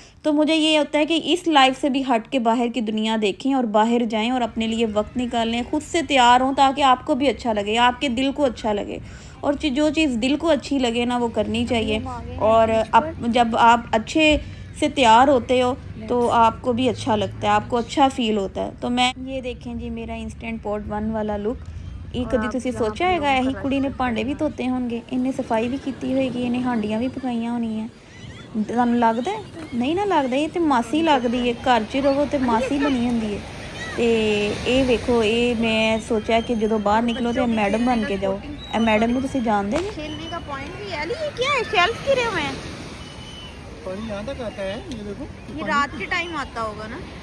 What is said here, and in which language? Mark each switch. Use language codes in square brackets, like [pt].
[hi] तो मुझे ये होता है कि इस लाइफ से भी हट के बाहर की दुनिया देखें और बाहर जाएं और अपने लिए वक्त निकालें, खुद से तैयार हों ताकि आपको भी अच्छा लगे, आपके दिल को अच्छा लगे। और जो चीज़ दिल को अच्छी लगे ना वो करनी चाहिए। और जब आप अच्छे से तैयार होते हो तो आपको भी अच्छा लगता है, आपको अच्छा फील होता है। तो मैं ये देखें जी मेरा इंस्टेंट पॉट 1 वाला लुक। [pa] ਇਹ ਕਦੀ ਤੁਸੀਂ ਸੋਚਿਆ ਹੈਗਾ ਇਹੀ ਕੁੜੀ ਨੇ ਭਾਂਡੇ ਵੀ ਧੋਤੇ ਹੋਣਗੇ, ਇਹਨੇ ਸਫਾਈ ਵੀ ਕੀਤੀ ਹੋਏਗੀ, ਇਹਨੇ ਹਾਂਡੀਆਂ ਵੀ ਪਕਾਈਆਂ ਹੋਣੀਆਂ। ਤੁਹਾਨੂੰ ਲੱਗਦਾ ਨਹੀਂ ਨਾ ਲੱਗਦਾ, ਇਹ ਤੇ ਮਾਸੀ ਲੱਗਦੀ ਹੈ। ਘਰ 'ਚ ਰਹੋ ਤੇ ਮਾਸੀ ਬਣੀ ਹੁੰਦੀ ਹੈ। ਤੇ ਇਹ ਵੇਖੋ, ਇਹ ਮੈਂ ਸੋਚਿਆ ਕਿ ਜਦੋਂ ਬਾਹਰ ਨਿਕਲੋ ਤੇ ਮੈਡਮ ਬਣ ਕੇ ਜਾਓ। ਇਹ ਮੈਡਮ ਨੂੰ ਤੁਸੀਂ ਜਾਣਦੇ ਜੀ? [hi] खेलने का पॉइंट भी है। ये क्या है, शेल्फ गिरे हुए हैं? पानी यहाँ तक आता है, ये देखो। ये रात के टाइम आता होगा ना?